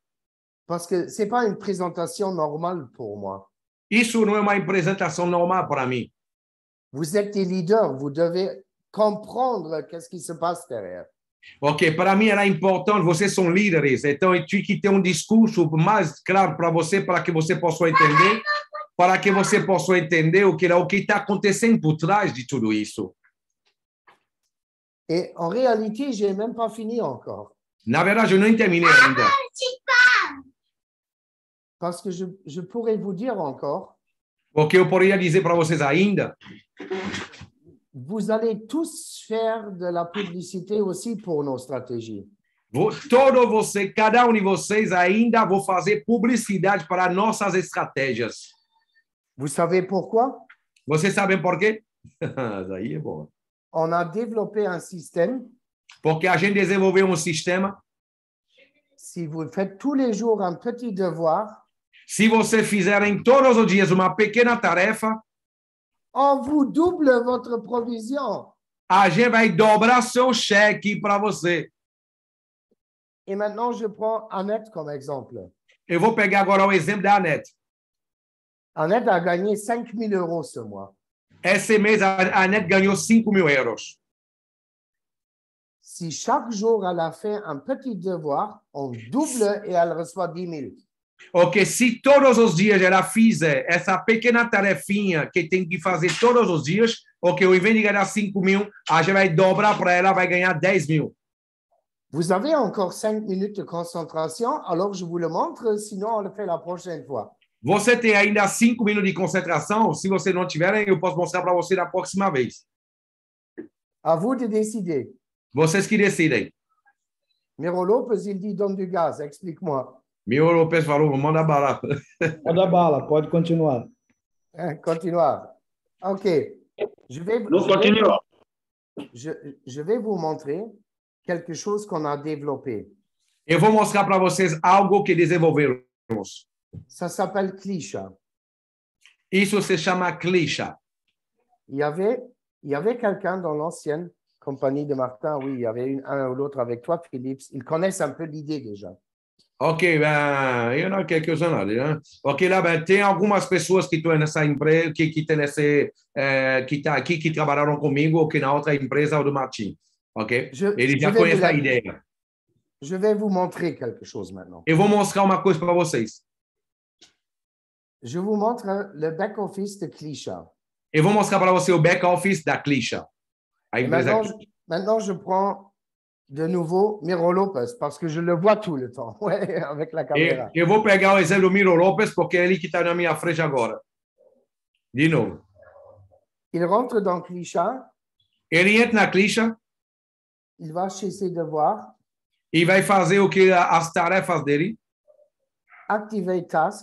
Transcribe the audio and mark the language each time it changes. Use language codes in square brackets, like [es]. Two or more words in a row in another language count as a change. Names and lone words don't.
[fr] Parce que ce n'est pas une présentation normale pour moi. [pt] Isso não é uma apresentação normal para mim. [fr] Vous êtes des leaders, vous devez comprendre qu'est-ce qui se passe derrière. [pt] Ok, para mim era importante, vocês são líderes, então eu tinha que ter discurso mais claro para você que você possa entender. para que você possa entender o que está acontecendo por trás de tudo isso. [fr] Et en réalité, je n'ai même pas fini encore. [pt] Na verdade, eu não terminei ainda. [fr] Parce que je pourrais vous dire encore, [pt] Porque eu poderia dizer para vocês ainda, [fr] vous allez tous faire de la publicité aussi pour nos stratégies. [pt] cada um de vocês ainda vou fazer publicidade para nossas estratégias. [fr] Vous savez pourquoi? [pt] Vocês sabem por quê? Daí é bom. [fr] On a développé un système. [pt] Porque a gente desenvolveu um sistema. [fr] Si vous faites tous les jours un petit devoir, [pt] se vocês fizerem todos os dias uma pequena tarefa, [fr] on vous double votre provision. [pt] A gente vai dobrar seu cheque para você. [fr] Et maintenant, je prends Annette comme exemple. [pt] Eu vou pegar agora o exemplo da Annette. [fr] Annette a gagné 5 000 euros ce mois. [pt] Esse mês, a Annette ganhou 5.000 euros. [fr] Si chaque jour elle a fait un petit devoir, on double et elle reçoit 10 000. [pt] Ok, se todos os dias ela fizer essa pequena tarefinha que tem que fazer todos os dias, ok, ao invés de ganhar 5.000, a gente vai dobrar para ela, vai ganhar 10.000. [fr] Vous avez encore 5 minutes de concentration, alors je vous le montre, sinon on le fait la prochaine fois. [pt] Você tem ainda 5 minutos de concentração? Se você não tiver, eu posso mostrar para você na próxima vez. [fr] À vous de décider. [pt] Vocês que decidem. [fr] Miro Lopes, il dit donne du gaz, explique-moi. [pt] Miro Lopes falou, manda bala. Manda bala, pode continuar. Continuar. Ok. [fr] Je vais vous montrer quelque chose qu'on a développé. [pt] Eu vou mostrar para vocês algo que desenvolvemos. [fr] Ça s'appelle Klisha. [pt] Isso se chama Klisha. [fr] Il y avait quelqu'un dans l'ancienne compagnie de Martin, oui, il y avait un ou l'autre avec toi, Philippe. Ils connaissent un peu l'idée déjà. [pt] Ok, ben, eu não quero que eu nada, né? Ok, lá, ben, tem algumas pessoas que estão nessa empresa, que tem nesse, que tá aqui, que trabalharam comigo, ou que na outra empresa, o do Martim. Ok? Eles já conhecem a ideia. [fr] Je vais vous montrer quelque chose maintenant. [pt] Eu vou mostrar uma coisa para vocês. [fr] Je vous montre le back-office de Klisha. [pt] Eu vou mostrar para você o back-office da Klisha. [fr] Maintenant, je prends de nouveau Miro Lopes, parce que je le vois tout le temps, ouais, avec la caméra. [pt] Eu vou pegar o exemplo do Miro Lopes, porque é ele que está na minha frente agora. De novo. [fr] Il rentre dans Klisha. [pt] Ele entra na Klisha. [fr] Il va chez ses devoirs. [pt] E vai fazer o que as tarefas dele. [fr] Activer task.